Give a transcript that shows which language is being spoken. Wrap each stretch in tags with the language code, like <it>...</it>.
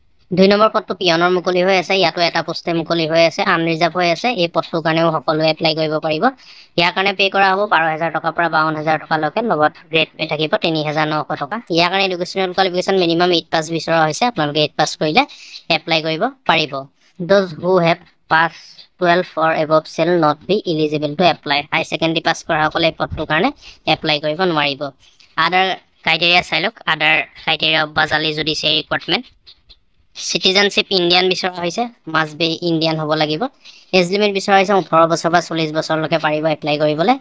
<as>2 number পদটো পিয়নৰ মুকলি হৈ আছে, ইয়াতো এটা পোষ্টে মুকলি হৈ আছে, আনৰিজাৰ্ভ হৈ আছে। এই পদটোৰ কাৰণেও সকলোৱে এপ্লাই কৰিব পাৰিব। ইয়াৰ কাৰণে পে' কৰা হ'ব 12,000 টকাৰ পৰা 52,000 টকালৈকে, লগত গ্ৰেড পে' থাকিব 3,900 টকা। ইয়াৰ কাৰণে এডুকেশ্যনেল কোৱালিফিকেশ্যন মিনিমাম 8 পাছ বিচৰা হৈছে, আপোনালোকে 8 পাছ কৰিলে এপ্লাই কৰিব পাৰিব।</as> <en>Those who have pass 12 or above shall not be eligible to apply।</en> <as>High secondary pass কৰাসকলে এই পদটোৰ কাৰণে এপ্লাই কৰিব নোৱাৰিব। আদাৰ ক্ৰাইটেৰিয়া চাই লওক। আদাৰ criteria of বাজালি judicial recruitment. Citizenship Indian বিচৰা হৈছে, মাষ্ট বি ইণ্ডিয়ান হ'ব লাগিব। এজ লিমিট বিচৰা হৈছে 18 বছৰ বা 40 বছৰলৈকে পাৰিব এপ্লাই কৰিবলৈ।</as>